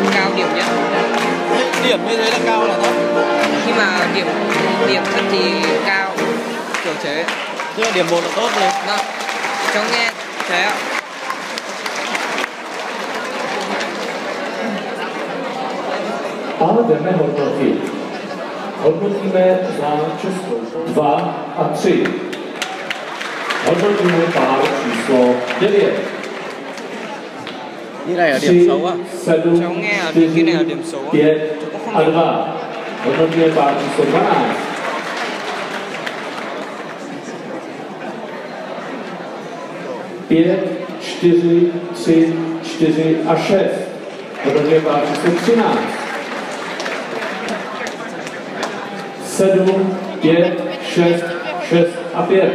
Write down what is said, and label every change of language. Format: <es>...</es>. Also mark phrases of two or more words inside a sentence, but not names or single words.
<vi>điểm nhất. Điểm như thế là cao là thấp? Khi mà điểm thấp thì cao, kiểu thế. Nhưng mà điểm 1 là tốt rồi. Vâng, cháu nghe thế ạ.</vi> <cs>A jdeme hodnotit. Hodnotíme za Českou 2 a 3. Hodnotíme pár číslo 9.</cs> <vi>Như này là điểm xấu à? 7, Cháu nghe là cái này là điểm xấu.</vi> <cs>5 a 2. Hodnotíme pár číslo 12. 5, 4, 3, 4 a 6. Hodnotíme pár číslo 13. 7, 5, 6, 6 a 5.</cs>